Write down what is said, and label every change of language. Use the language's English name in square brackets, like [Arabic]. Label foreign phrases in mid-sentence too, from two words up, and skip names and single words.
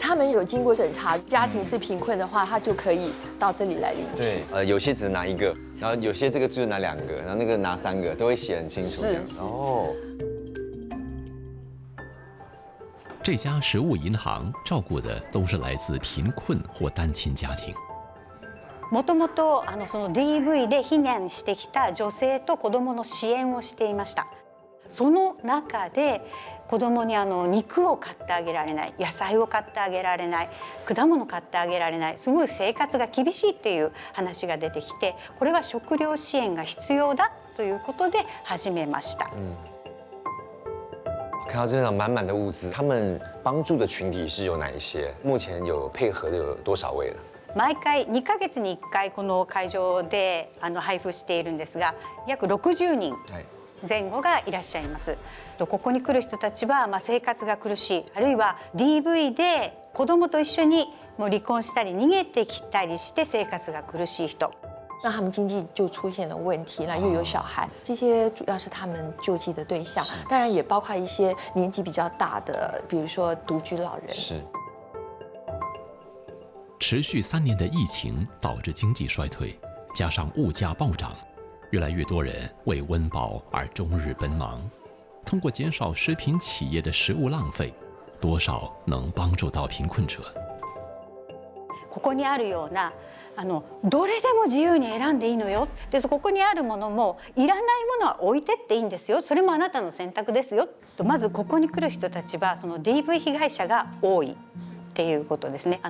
[Chinese] 他们有经过审查，家庭是贫困的话，他就可以到这里来领取。对，有些只拿1个，然后有些这个就是拿2个，然后那个拿3个，都会写很清楚。是哦。这家食物银行照顾的都是来自贫困或单亲家庭。 [Japanese] もともとその DV で避難してきた女性と子どもの支援をしていました。その中で子どもに肉を買ってあげられない、野菜を買ってあげられない、果物買ってあげられない、すごい生活が厳しいっていう話が出てきて、これは食料支援が必要だということで始めました。 [Chinese] 看到这场满满的物资，他们帮助的群体是有哪一些？目前有配合的有多少位了？ [Japanese] 毎回2ヶ月に1回この会場で配布しているんですが、約60人前後がいらっしゃいます。ここに来る人たちは生活が苦しい、あるいは DV で子供と一緒にもう離婚したり逃げてきたりして生活が苦しい人。 [Chinese] 那他们经济就出现了问题了，又有小孩，这些主要是他们救济的对象，当然也包括一些年纪比较大的，比如说独居老人。是。持续3年的疫情导致经济衰退，加上物价暴涨，越来越多人为温饱而终日奔忙。通过减少食品企业的食物浪费，多少能帮助到贫困者。 [Japanese] ここにあるようなどれでも自由に選んでいいのよ。でここにあるものもいらないものは置いてっていいんですよ。それもあなたの選択ですよ。とまずここに来る人たちはその DV 被害者が多い。っていうことですね。